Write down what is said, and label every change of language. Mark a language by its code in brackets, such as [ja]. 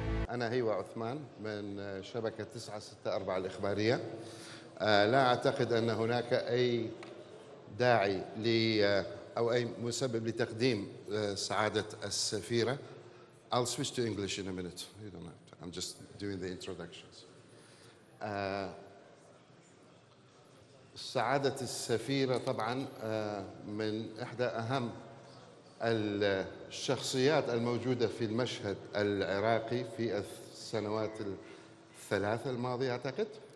[ar] أنا هيوا عثمان من شبكة 964 الإخبارية. لا أعتقد أن هناك أي داعي أو أي مسبب لتقديم سعادة السفيرة. [en] I'll switch to English in a minute. You don't have to. I'm just doing the introductions. [ar] سعادة السفيرة طبعا من إحدى أهم الشخصيات الموجودة في المشهد العراقي في السنوات الثلاث الماضية أعتقد.